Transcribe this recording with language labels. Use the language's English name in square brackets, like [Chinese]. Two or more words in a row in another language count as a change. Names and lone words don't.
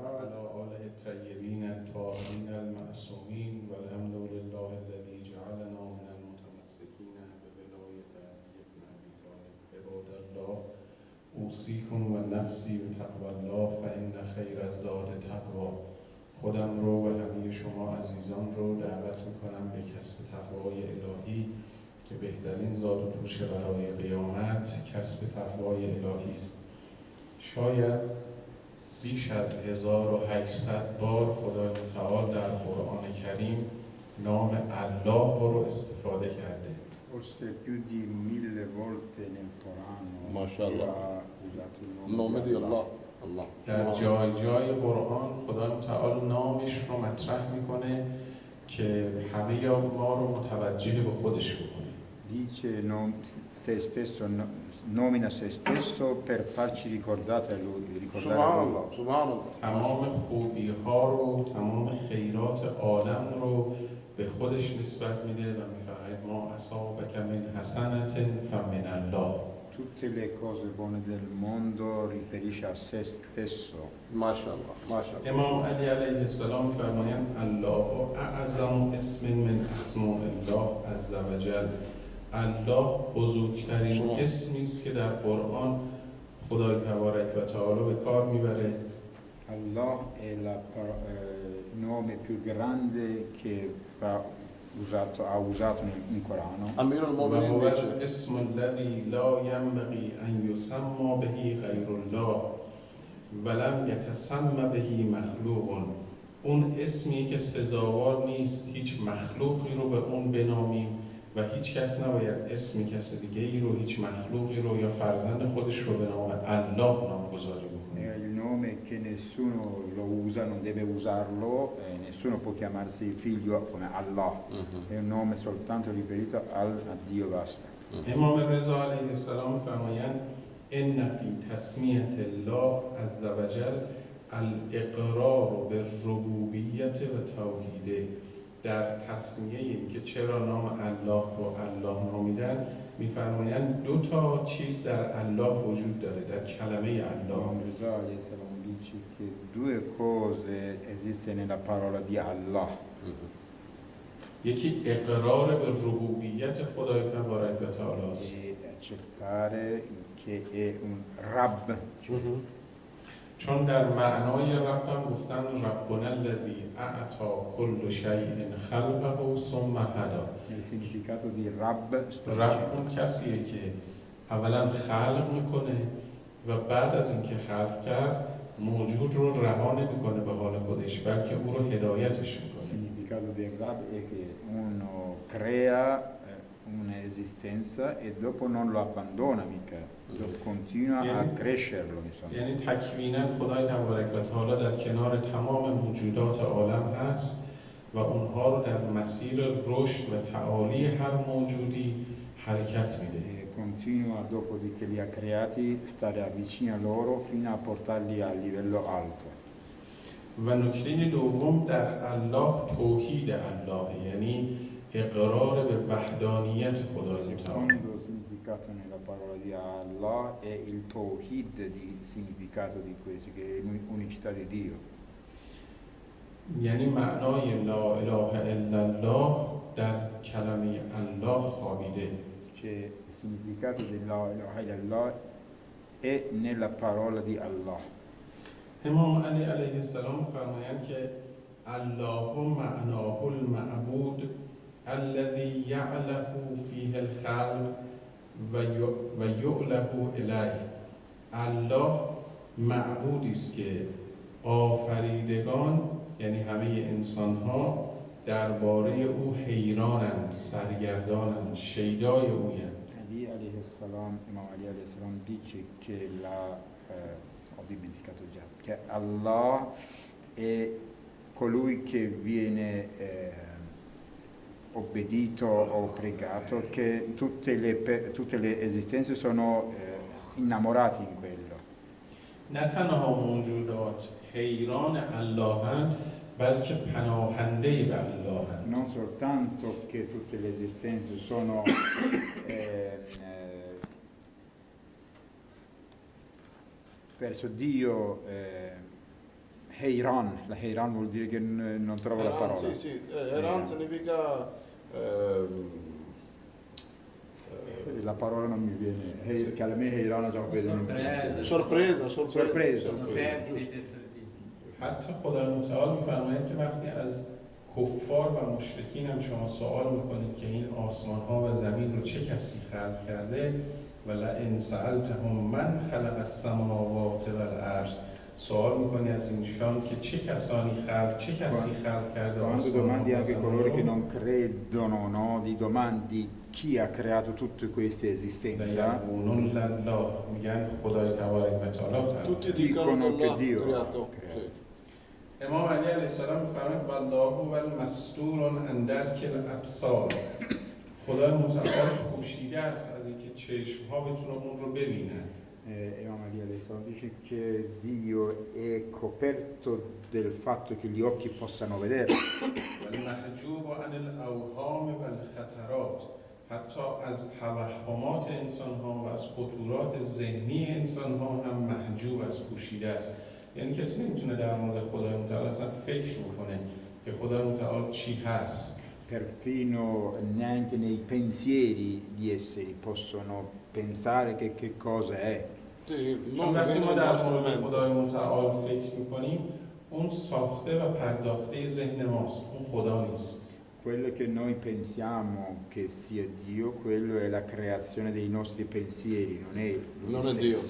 [Arabic] وعلى آله الطيبين الطاهرين المعصومين والحمد لله الذي جعلنا من المتمسكين بولاية علي بن أبي طالب. عباد الله، اوصیکم و نفسی بتقوی الله فإن خیر الزاد تقوی. [Persian] خودم رو و همه شما عزیزان رو دعوت میکنم به کسب تقوای الهی که بهترین زاد و توشه برای قیامت کسب تقوای الهی است. شاید بیش از 1800 بار خدای متعال در قرآن کریم نام الله رو استفاده کرده. [Italian] Forse più di 1000 volte nel Corano [Arabic] MashaAllah. [Italian] ha usato il [Persian] نام دی الله. در جای جای قرآن خدای متعال نامش رو مطرح میکنه که همه ما رو متوجه به خودش بکنه. [Italian] Dice se stesso, nomina se stesso per farci ricordare a lui. [Arabic] سبحان الله سبحان الله. [Persian] تمام خوبی ها رو، تمام خیرات عالم رو به خودش نسبت میده و میفرماید [Arabic] ما اصابک من حسنة فمن الله. [Italian] Tutte le cose buone del mondo riferisce a se stesso. [Arabic] ماشاءالله ماشاءالله. [Persian] امام علی [Arabic] علیه السلام [Persian] فرمایند [Arabic] الله اعظم اسم من اسماء الله عز وجل. [Persian] الله بزرگترین اسمی است که در قرآن خدای تبارک و تعالی به کار میبره. [Italian] Allah è il nome più grande che ha usato in Corano. [Arabic] امیر و المؤمنین هو [Persian] دیگه. [Arabic] الاسم الذي لا ينبغي ان يسمى به غیر الله ولم يتسمى به مخلوق. [Persian] اون اسمی که سزاوار نیست هیچ مخلوقی رو به اون بنامیم و هیچ کس نباید اسمی کس دیگه ای رو، هیچ مخلوقی رو یا فرزند خودش رو به نام الله نامگذاری [Italian] È [Persian] بکنه. [Italian] il nome che nessuno lo usa, non deve usarlo, nessuno può chiamarsi figlio come Allah. È un nome soltanto riferito a Dio, basta. [Persian] امام رضا [Arabic] علیه السلام [Persian] فرمایند [Arabic] ان فی تسمیة الله عز وجل الاقرار بالربوبیت و توحیده. [Persian] در تسمیه این که چرا نام الله رو الله نامیدن میفرمایند دو تا چیز در الله وجود داره، در کلمه الله. [Italian] Imam Reza alayhi salam dice che due cose esistono nella parola di Allah. [Persian] یکی اقرار به ربوبیت خدای تبارک و تعالی است. [Italian] E accettare che è un Rabb. [Persian] چون در معنای رب هم گفتن [Arabic] ربنا الذی اعطی کل شیء خلقه ثم هدی. [Italian] Nel significato di Rabb sta رب dicendo [Persian] اون کسیه که اولا خلق میکنه و بعد از اینکه خلق کرد موجود رو رها نمیکنه به حال خودش، بلکه او رو هدایتش [Italian] il [Persian] میکنه. [Italian] significato di Rabb è che uno crea un'esistenza e dopo non lo abbandona mica, continua a crescerlo, insomma. [Persian] یعنی تکوینا خدای تبارک و تعالی در کنار تمام موجودات عالم هست و اونها رو در مسیر رشد و تعالی هر موجودی حرکت میده. [Italian] E continua, dopo di che li ha creati, stare vicino a loro fino a portarli a livello alto. [Persian] و نکته دوم در الله توحید الله، یعنی اقرار به وحدانیت [Italian] Il [Persian] خدای متعال. [Italian] secondo significato nella parola di Allah è il Tawhid, di significato di questo, che è l'unicità di Dio. [Persian] یعنی معنای [Arabic] لا اله الا الله [Persian] در کلمه الله خوابیده. [Italian] Cioè, il significato di [Arabic] لا إله إلا الله [Italian] è nella parola di Allah. [Persian] امام علی [Arabic] علیه السلام [Persian] فرمایند که [Arabic] الله معناه المعبود الذي يعله فيه الخلق و یعله الیه. [Persian] الله معبودی است که آفریدگان یعنی همه انسان ها درباره او حیرانند، سرگردانند، شیدای اویند. [Italian] Ali [Arabic] عليه السلام, [Italian] Imam Ali [Arabic] عليه السلام [Italian] dice che ho dimenticato già, che Allah è colui che viene obbedito o pregato, che tutte le esistenze sono innamorati in quello. [Persian] نه تنها موجودات حیران اللهند بلکه پناهنده به اللهند. [Italian] Non soltanto che tutte le esistenze sono verso Dio, Heiran, la Heiran vuol dire che non trovo la parola. Sì, sì, Heiran significa... la parola non mi viene, che alla me Heiran già vedo. sorpresa. [Persian] حتی خدای متعال میفرماید که وقتی از کفار و مشرکین هم شما سوال میکنید که این آسمان ها و زمین رو چه کسی خلق کرده و [Arabic] لئن سألتهم من خلق السماوات والارض، [Persian] سوال میکنی از اینشان که چه کسی خلق کرده [Italian] Quando domandi anche coloro che non credono, no, li domandi chi ha creato tutte queste esistenze, [Persian] میگن خدای تبارک و تعالی [Italian] tutti dicono che Dio ha creato. [Persian] امام علی [Arabic] علیه السلام [Persian] میفرماید [Arabic] والله هو المستور عن درک الابصار، [Persian] خدای متعال پوشیده است از اینکه چشم ها بتونه اون رو ببینن. [Italian] Imam Ali [Arabic] عليه السلام [Italian] dice che Dio è coperto del fatto che gli occhi possano vedere. [Arabic] والمحجوب عن الاوهام والخطرات، [Persian] حتی از توهمات انسان ها و از خطورات ذهنی انسان ها هم محجوب است، پوشیده است. یعنی کسی نمیتونه در مورد خدای متعال اصلا فکر بکنه که خدای متعال چی هست. [Italian] Perfino neanche nei pensieri gli esseri possono pensare che cosa è. [Persian] چون وقتی ما در مورد خدای متعال فکر میکنیم اون ساخته و پرداخته ذهن ماست، اون خدا نیست. [Italian] Quello che noi pensiamo che sia Dio, quello è la creazione dei nostri pensieri, non è Lui stesso.